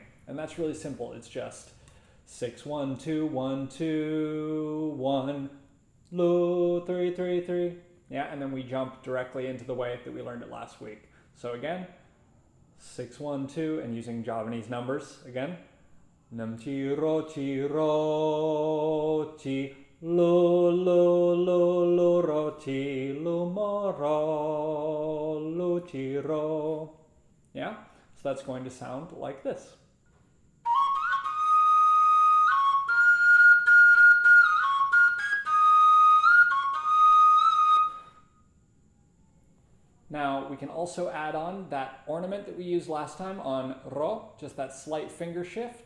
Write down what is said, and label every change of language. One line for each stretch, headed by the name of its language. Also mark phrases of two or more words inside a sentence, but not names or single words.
English: And that's really simple. It's just 6, 1, 2, 1, 2, 1, lo, 3, 3, 3. Yeah, and then we jump directly into the way that we learned it last week. So again, 6, 1, 2, and using Javanese numbers again.
Javanese: Nam chi ro chi lo lo lo lo ro chi lo mo ro lo chi ro.
English: Yeah, so that's going to sound like this. Now we can also add on that ornament that we used last time on ro, just that slight finger shift.